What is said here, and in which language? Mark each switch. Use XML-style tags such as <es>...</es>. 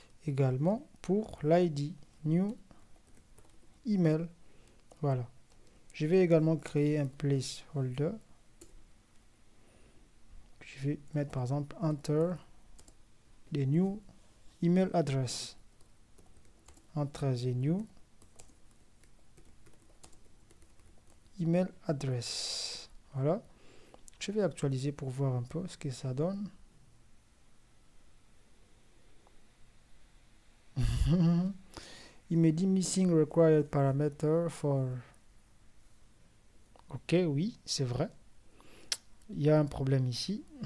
<fr>également pour l'ID, new email. Voilà. Je vais également créer un placeholder. Je vais mettre par exemple</fr> <en>enter the new email address. Enter the new email address.</en> <fr>Voilà. Je vais actualiser pour voir un peu ce que ça donne. Il me dit</fr> <en>missing required parameter for.</en> <fr>Ok, oui, c'est vrai. Il y a un problème ici.</fr>